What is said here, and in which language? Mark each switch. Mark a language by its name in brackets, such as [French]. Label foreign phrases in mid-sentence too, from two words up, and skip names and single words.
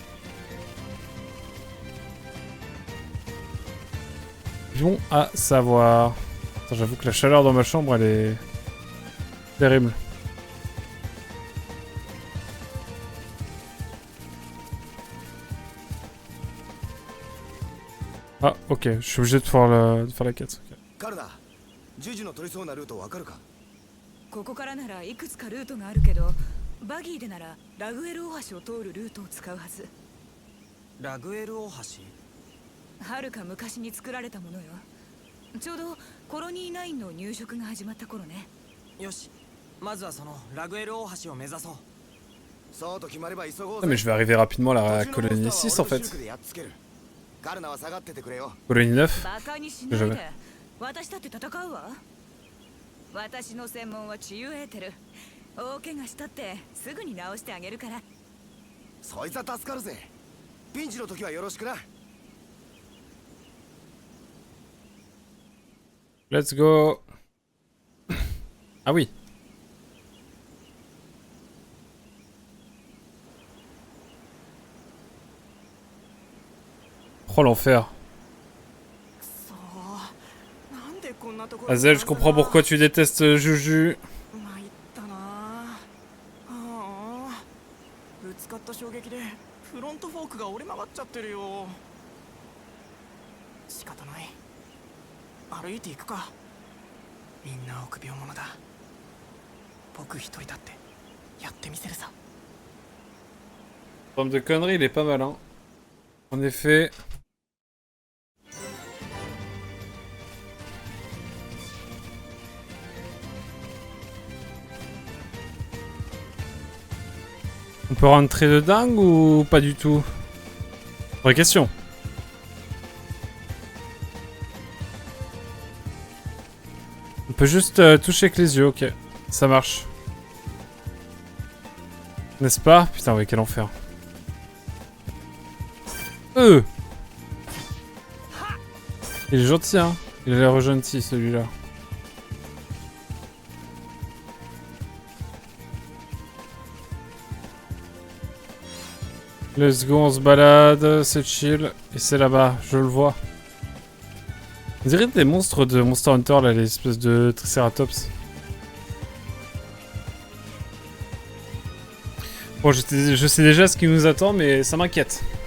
[French] Bon à savoir. J'avoue que la chaleur dans ma chambre, elle est terrible. Ah, ok, je suis obligé de faire la quête. Okay. [Japanese] ここからならいくつかルートがあるけど、バギーでならラグエル大橋を通るルートを使うはず。ラグエル大橋？はるか昔に作られたものよ。ちょうどコロニー9の入植が始まった頃ね。よし、まずはそのラグエル大橋を目指そう。そうと決まれば急ごう [French] Ah, mais je vais arriver rapidement à la colonie 6 en fait. [Japanese] カルナは下がっててくれよ。 [French] Colonie 9. [Japanese] バカにしないで。私だって戦うわ。私の専門は治癒エーテル。大怪我したってすぐに治してあげるから。そいつは助かるぜ。ピンチの時はよろしくな。 [English] Let's go. [French] Ah oui. Oh l'enfer. Azel, je comprends pourquoi tu détestes Juju. [Japanese] ぶつかった衝撃でフロントフォークが折れ曲がっちゃってるよ。仕方ない。歩いていくか。みんな臆病者だ。僕一人だってやってみせるさ。 [French] En termes de conneries, il est pas mal, hein. En effet. On peut rentrer de dingue ou pas du tout? Vraie question. On peut juste toucher avec les yeux, ok. Ça marche. N'est-ce pas? Putain, ouais, quel enfer. Il est gentil, hein. Il a l'air gentil, celui-là. [English] Let's go, [French] on se balade, c'est chill. Et c'est là-bas, je le vois. On dirait des monstres de Monster Hunter, là, les espèces de Triceratops. Bon, je sais déjà ce qui nous attend, mais ça m'inquiète.